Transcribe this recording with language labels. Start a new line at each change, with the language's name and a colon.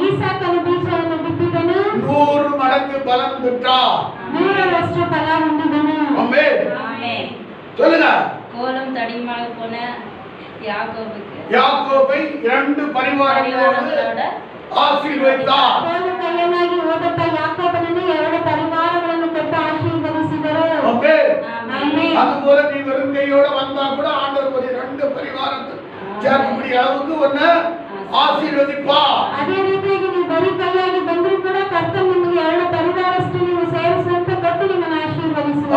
Kannada: ಈಸಾಕನು ಬೀಜವನ್ನು ಬಿತ್ತಿದನು.
Tamil: 100 மடங்கு பலன் பெற்றார்.
Kannada: 100ರಷ್ಟು ಫಲ ಹೊಂದಿದನು.
Tamil: ஆமென். ஆமென். சொல்லுங்க. கோலம் தடிமாக போன யாக்கோபை 2 பரிவாரங்களோடு ஆசீர்வதித்தார்.
Kannada: ಕೋಲು ಕೈಯನ್ನಾಗಿ ಹೋದಂತ ಯಾಕೋಬನನ್ನು 2 ಪರಿವಾರಗಳನ್ನು ಕೊಟ್ಟು ಆಶೀರ್ವದಿಸಿದರು.
Tamil: ஆமென்.
Kannada: ಆಮೆನ್.
Tamil: அதுபோல நீ வெறுங்கையோட வந்தா கூட ஆண்டவர் ஒரு 2 பரிவாரத்தை சேர்க்கக்கூடிய அளவுக்கு ஒன்னு ஆசீர்வதிப்பா.
Kannada: ಅದೇ ರೀತಿಯಾಗಿ ನೀವು ಬರೀ ಕೈಯಾಗಿ ಬಂದರೂ ಕೂಡ ಕರ್ತನು ನಿಮಗೆ 2 ಪರಿವಾರಷ್ಟು ನೀವು ಸೇರಿಸುವಂತೆ ಕೊಟ್ಟು ನಿಮ್ಮನ್ನು ಆಶೀರ್ವದಿಸುವರು.